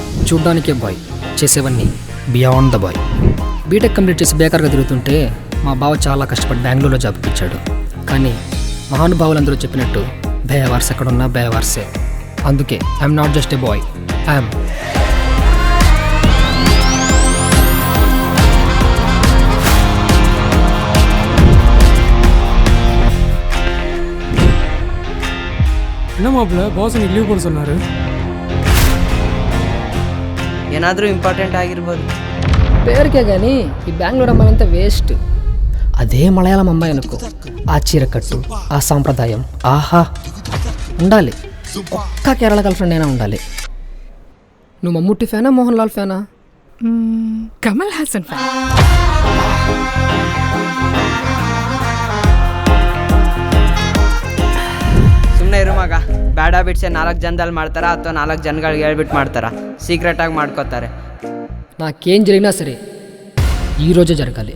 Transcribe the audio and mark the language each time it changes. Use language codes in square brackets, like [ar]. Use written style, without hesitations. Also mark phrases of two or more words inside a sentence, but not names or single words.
[te] చూడ్డానికే బాయ్, చేసేవన్నీ [en] beyond the boy. [te] బీటెక్ కంప్లీట్ చేసి బేకార్గా తిరుగుతుంటే మా బావ చాలా కష్టపడి బెంగళూరులో జాబ్ ఇచ్చాడు. కానీ మహానుభావులందరూ చెప్పినట్టు బేవార్స్ ఎక్కడున్నా బేవార్సే. అందుకే [en] I'm not just a boy, I'm [ta] என்ன மாப்பிள்ள பாஸ் இன்னைக்கு லீவ் போட சொன்னாரு. [kn] ಏನಾದರೂ ಇಂಪಾರ್ಟೆಂಟ್ ಆಗಿರ್ಬೋದು. [te] పేరుకే కానీ ఈ బెంగళూరు అమ్మాయి అంతా వేస్ట్. అదే మలయాళం అమ్మాయి అనుకో, ఆ చీరకట్టు, ఆ సాంప్రదాయం, ఆహా ఉండాలి. ఒక్క కేరళ [en] girl friend [te] అయినా ఉండాలి. నువ్వు మమ్ముట్టి ఫ్యానా మోహన్ లాల్ ఫ్యానా? కమల్ హాసన్ ఫ్యాన్. [kn] ಸುಮ್ಮನೆ ಇರು ಮಗ. [en] bad habits [kn] 4 ಜನದಲ್ಲಿ ಮಾಡ್ತಾರಾ ಅಥವಾ 4 ಜನಗಳಿಗೆ ಹೇಳ್ಬಿಟ್ಟು ಮಾಡ್ತಾರಾ? ಸೀಕ್ರೆಟಾಗಿ ಮಾಡ್ಕೋತಾರೆ. [te] నాకేం జరిగినా సరే ఈరోజే జరగాలి.